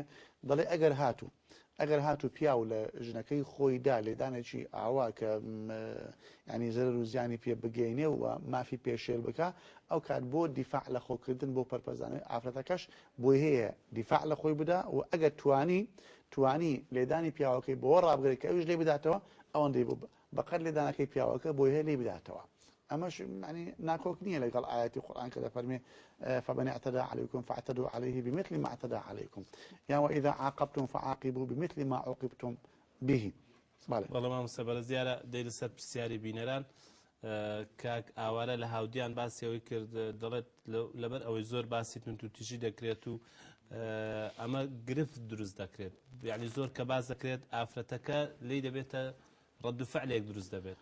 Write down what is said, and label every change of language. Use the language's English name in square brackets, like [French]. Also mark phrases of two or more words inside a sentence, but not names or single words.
[Central Kurdish] دەڵێ ئەگەر هاتوو پیاو لە ژنەکەی خۆیدا لێدانێکی ئاوا کە ینی زەرەر و زیانی پێ بگەینێ و مافی پێشێل بکە، ئەو کات بۆ دیفاع لە خۆکردن بۆ پەرپەرزانەوەی ئافرەتەکەش بۆی هەیە دیفاع لە خۆی بدا و ئەگەر توانی لێدانی پیاوەکەی بۆ ڕابگرێت کە ئەوش لێ بداتەوە ئەوەندەی بەقەت لێدانەکەی پیاوەکە بۆی هەیە لێ بداتەوە. ئەمەش ینی ناکۆک نییە لەگەڵ ئاەتی قورئان کە دەفەرمێ [Arabic] فمن اعتدى عليكم فاعتدوا عليه بمثل ما اعتدى عليكم وإذا عاقبتم فعاقبوا بمثل ما عوقبتم به. [Central Kurdish] بەڵێ مامۆستا بەرز دیارە دەی لەسەر پرسیاری بینەران کاک ئاوارە لە هاودیان باسی ئەوەی کرد، دەڵێت لەبەر ئەوەی زۆر باسی تونتوتیژی دەکرێت و ئەمە گرفت دروست دەکرێت، یعنی زۆر کە باز دەکرێت ئافرەتەکە لی دەبێتە ڕەد و فعلێک دروست دەبێت.